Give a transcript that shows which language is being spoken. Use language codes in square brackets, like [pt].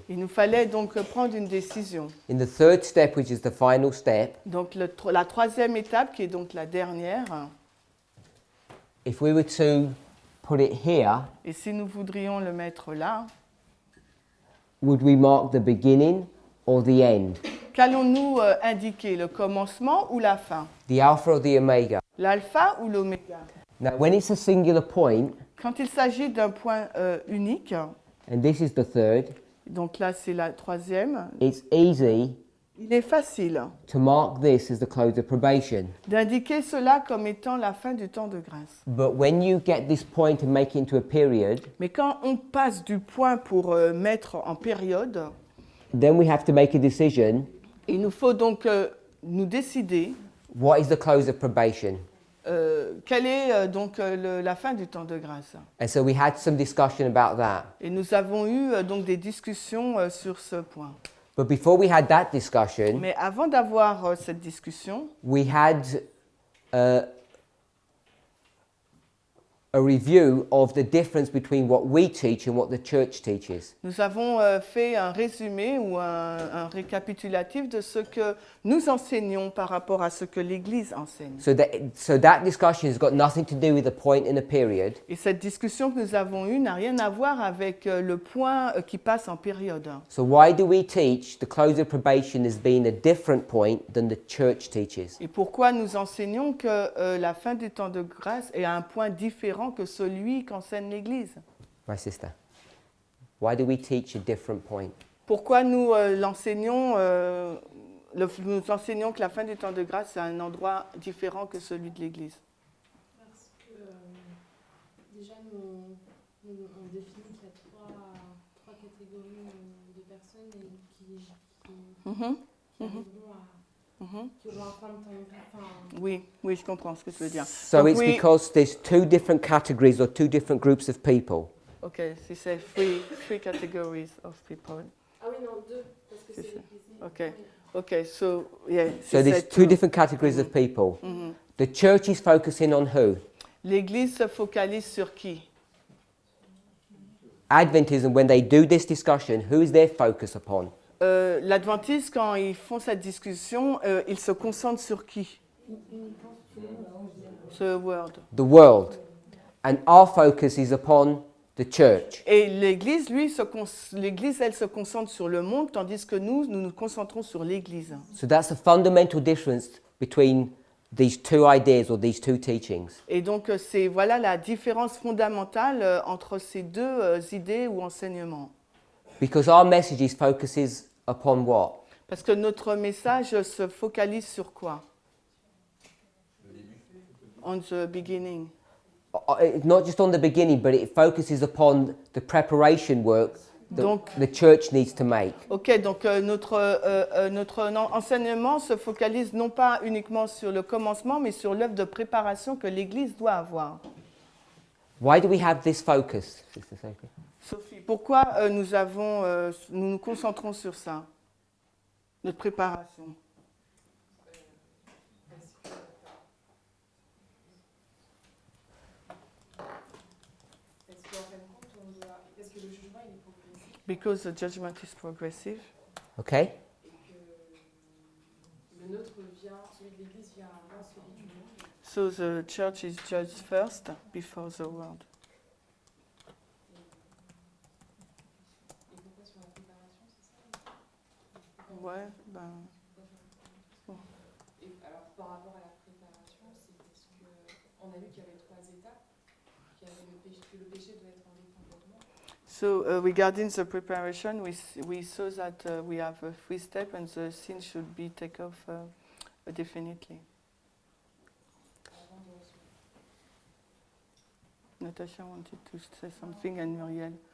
[fr] il nous fallait donc prendre une décision. [en] In the third step, which is the final step, [fr] Donc la troisième étape, qui est donc la dernière, [en] if we were to put it here, [fr] et si nous voudrions le mettre là, [en] would we mark the beginning or the end? [fr] qu'allons-nous indiquer, le commencement ou la fin? [en] The alpha or the omega? [fr] L'alpha ou l'oméga? [en] Now, when it's a singular point, [fr] Quand il s'agit d'un point unique, [en] and this is the third, [fr] donc là c'est la troisième, [en] it's easy [fr] il est facile [en] to mark this as the close of probation. [fr] d'indiquer cela comme étant la fin du temps de grâce. [en] But when you get this point and make it into a period, [fr] Mais quand on passe du point pour mettre en période, [en] then we have to make a decision. [fr] il nous faut donc nous décider [en] What is the close of probation? [fr] quelle est donc la fin du temps de grâce. [en] And so we had some discussion about that. [fr] Et nous avons eu donc des discussions sur ce point. [en] But before we had that discussion, [fr] Mais avant d'avoir cette discussion, [en] we had a review of the difference between what we teach and what the church teaches. [fr] nous avons fait un résumé ou un récapitulatif de ce que nous enseignons par rapport à ce que l'Église enseigne. [en] So that discussion has got nothing to do with a point in a period. [fr] Et cette discussion que nous avons eue n'a rien à voir avec le point qui passe en période. [en] So why do we teach the close of probation as being a different point than the church teaches? [fr] Et pourquoi nous enseignons que la fin du temps de grâce est à un point différent que celui qu'enseigne l'Église? [en] My sister, why do we teach a different point? [fr] Pourquoi nous l'enseignons nous enseignons que la fin du temps de grâce est un endroit différent que celui de l'Église? Parce que déjà, on définit qu'il y a trois catégories de personnes qui arriveront qui auront un fin de temps. Oui, je comprends ce que tu veux dire. [en] So [fr] Donc, [en] it's [fr] oui, [en] because there's two different categories or two different groups of people. ok, [fr] si c'est [en] three categories of people. [fr] Ah oui, non, deux, parce que c'est... [en] Ok. Okay, so yeah. So there's two different categories of people. The church is focusing on who? [fr] L'Église se focalise sur qui? [en] Adventism, when they do this discussion, who is their focus upon? [fr] L'Adventiste, quand ils font cette discussion, ils se concentrent sur qui? [en] The world. The world. And our focus is upon the church. [fr] Et l'Église, l'Église, elle se concentre sur le monde, tandis que nous nous concentrons sur l'Église. [en] So that's a fundamental difference between these two ideas or these two teachings. [fr] Et donc, c'est voilà la différence fondamentale entre ces deux idées ou enseignements. [en] Because our message focuses upon what? [fr] Parce que notre message se focalise sur quoi? [en] On the beginning. Not just on the beginning, but it focuses upon the preparation work that [fr] Donc, [en] the church needs to make. [fr] ok, donc notre enseignement se focalise non pas uniquement sur le commencement, mais sur l'œuvre de préparation que l'Église doit avoir. [en] Why do we have this focus, Sister Sophie? [fr] Sophie, pourquoi nous nous concentrons sur ça, notre préparation? Parce que le jugement il est progressif [en] Because the judgment is progressive. Okay? [fr] et que le nôtre vient, celui de l'Église vient avant celui du monde. [en] So the church is judged first before the world. [fr] Et pourquoi sur la préparation, c'est ça? Ouais, ben, Et alors par rapport à la préparation, c'est parce qu'on a vu qu'il y avait 3 étapes, qu'il y avait que le péché doit être enlevé complètement. [en] so regarding the preparation, we saw that we have a 3 steps and the sin should be taken off definitely. [fr] Avant de recevoir. [en] Natasha wanted to say something and Muriel.